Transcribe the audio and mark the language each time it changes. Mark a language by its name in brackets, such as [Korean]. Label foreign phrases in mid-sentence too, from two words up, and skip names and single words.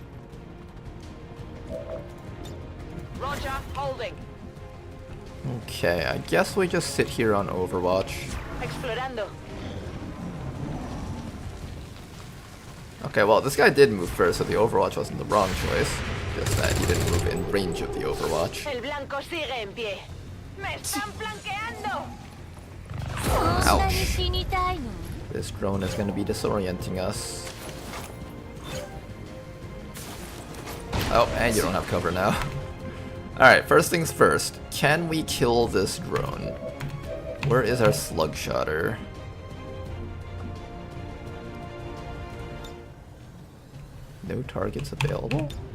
[English] Roger, holding. Okay, I guess we just sit here on Overwatch. Explorando. Okay, well, this guy did move first, so the Overwatch wasn't the wrong choice. Just that he didn't move in range of the Overwatch. [Spanish] El blanco sigue en pie. Me están flanqueando. [Japanese] そんなに死にたいの [English] This drone is going to be disorienting us. Oh, and you don't have cover now. Alright, first things first. Can we kill this drone? Where is our slug shotter? No targets available?